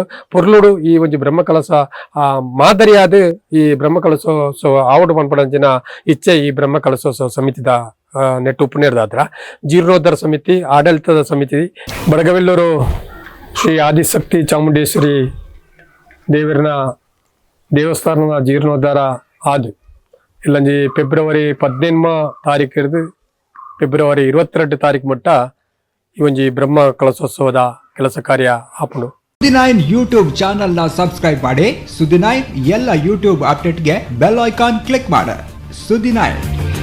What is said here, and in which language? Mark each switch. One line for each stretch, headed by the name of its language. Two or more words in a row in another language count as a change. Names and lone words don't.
Tulu: ಪೊರ್ಲುಡು ಈ ಒಂಜಿ ಬ್ರಹ್ಮಕಲಶ ಮಾದರಿಯಾದ ಈ ಬ್ರಹ್ಮಕಲಶೋತ್ಸವ ಆವಡು ಪನ್ಪಡಂಚಿನ ಇಚ್ಛೆ ಈ ಬ್ರಹ್ಮಕಲಶೋತ್ಸವ ಸಮಿತಿದ ನೆಟ್ಟು ಉಪನಿರ್ದಾದ್ರ ಜೀರ್ಣೋದ್ಧಾರ ಸಮಿತಿ ಆಡಳಿತದ ಸಮಿತಿ ಬಡಗವೆಲ್ಲೂರು ಶ್ರೀ ಆದಿಶಕ್ತಿ ಚಾಮುಂಡೇಶ್ವರಿ ದೇವರನ ದೇವಸ್ಥಾನದ ಜೀರ್ಣೋದ್ಧಾರ ಆದು ಇಲ್ಲಂಜಿ ಫೆಬ್ರವರಿ 18 ತಾರೀಕು ಹಿಡಿದು ಫೆಬ್ರವರಿ 22 ತಾರೀಕು ಮಟ್ಟ ಈ ಒಂಜಿ ಬ್ರಹ್ಮ ಕಲಶೋತ್ಸವದ ಕೆಲಸ ಕಾರ್ಯ ಆಪುಂಡು.
Kannada: ಸುದ್ದಿ9
English: YouTube channel
Kannada: ನ ಸಬ್ಸ್ಕ್ರೈಬ್ ಮಾಡಿ ಸುದ್ದಿ9 ಎಲ್ಲ ಯೂಟ್ಯೂಬ್ ಅಪ್ಡೇಟ್ಗೆ
English: bell icon click
Kannada: ಮಾಡಿ. ಸುದ್ದಿ9